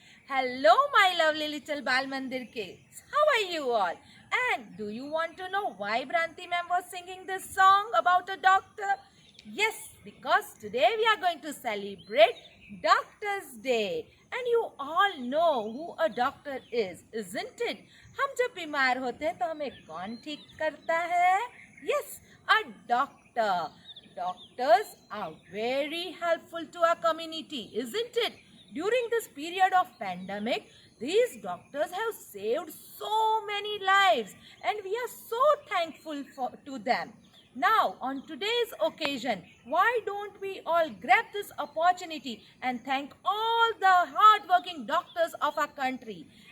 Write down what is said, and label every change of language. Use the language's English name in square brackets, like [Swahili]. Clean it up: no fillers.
[English] Hello my lovely little Bal Mandir kids. How are you all? And do you want to know why Branti ma'am was singing this song about a doctor? Yes, because today we are going to celebrate Doctor's Day. And you all know who a doctor is, isn't it? [Hindi] हम जब बीमार होते हैं तो हमें कौन ठीक करता है? [English] Yes, a doctor. Doctors are very helpful to our community, isn't it? During this period of pandemic, these doctors have saved so many lives and we are so thankful to them. Now, on today's occasion, why don't we all grab this opportunity and thank all the hard-working doctors of our country?